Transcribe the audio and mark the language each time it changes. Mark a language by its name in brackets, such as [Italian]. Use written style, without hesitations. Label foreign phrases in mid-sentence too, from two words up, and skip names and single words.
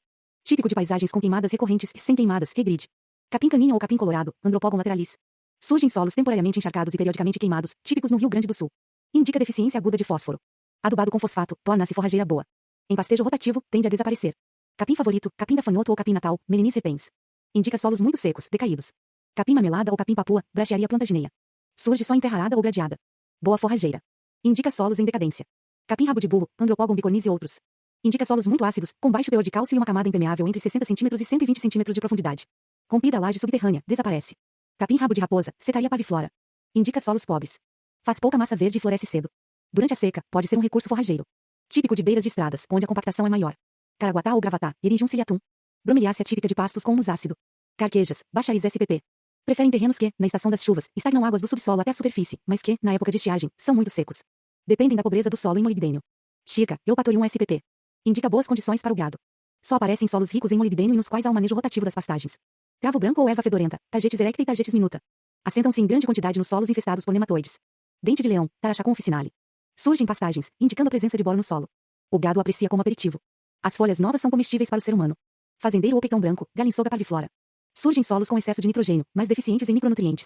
[Portuguese] Típico de paisagens com queimadas recorrentes e sem queimadas, regride. Capim caninha ou capim colorado, Andropogon lateralis. Surge em solos temporariamente encharcados e periodicamente queimados, típicos no Rio Grande do Sul. Indica deficiência aguda de fósforo. Adubado com fosfato, torna-se forrageira boa. Em pastejo rotativo, tende a desaparecer. Capim favorito, capim gafanhoto ou capim natal, Melanis repens. Indica solos muito secos, decaídos. Capim marmelada ou capim papua, Brachiaria plantagineia. Surge só em terra arada ou gradeada. Boa forrageira. Indica solos em decadência. Capim-rabo de burro, Andropogum bicornis e outros. Indica solos muito ácidos, com baixo teor de cálcio e uma camada impermeável entre 60 cm e 120 cm de profundidade. Rompida a laje subterrânea, desaparece. Capim-rabo de raposa, Secaria parviflora. Indica solos pobres. Faz pouca massa verde e floresce cedo. Durante a seca, pode ser um recurso forrageiro. Típico de beiras de estradas, onde a compactação é maior. Caraguatá ou gravatá, Eryngium ciliatum. Bromeliácea típica de pastos com humus ácido. Carquejas, Baccharis spp. Preferem terrenos que, na estação das chuvas, estagnam águas do subsolo até a superfície, mas que, na época de estiagem, são muito secos. Dependem da pobreza do solo em molibdênio. Chica, Eupatorium spp. Indica boas condições para o gado. Só aparece em solos ricos em molibdênio e nos quais há um manejo rotativo das pastagens. Cravo branco ou erva fedorenta, Tagetes erecta e Tagetes minuta. Assentam-se em grande quantidade nos solos infestados por nematoides. Dente de leão, Tarachacum officinale. Surge em pastagens, indicando a presença de boro no solo. O gado o aprecia como aperitivo. As folhas novas são comestíveis para o ser humano. Fazendeiro ou pecão branco, Galinsoga parviflora. Surge em solos com excesso de nitrogênio, mas deficientes em micronutrientes.